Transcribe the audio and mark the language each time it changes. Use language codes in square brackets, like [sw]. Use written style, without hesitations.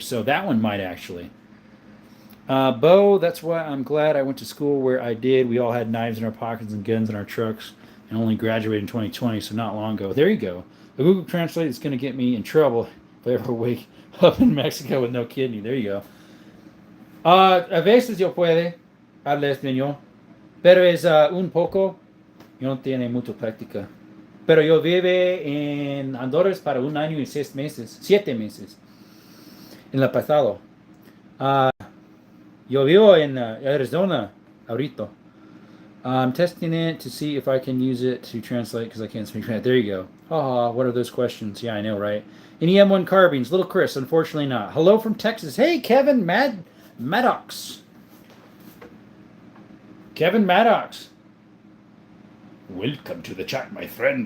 [en] So that one might actually. Bo, that's why I'm glad I went to school where I did. We all had knives in our pockets and guns in our trucks and only graduated in 2020, so not long ago. There you go. The Google Translate is going to get me in trouble if I ever wake up in Mexico with no kidney. There you go. [es] A veces yo puede hablar español, pero es un poco, yo no tiene mucha práctica. Pero yo vive en Honduras para 1 año y 6 meses, 7 meses, en la pasado. Yo vivo en Arizona ahorita. [en] I'm testing it to see if I can use it to translate because I can't speak Spanish. There you go. What are those questions? Yeah, I know, right? Any M1 carbines? Little Chris, unfortunately not. Hello from Texas. Hey, Kevin Maddox. Kevin Maddox. Welcome to the chat, my friend.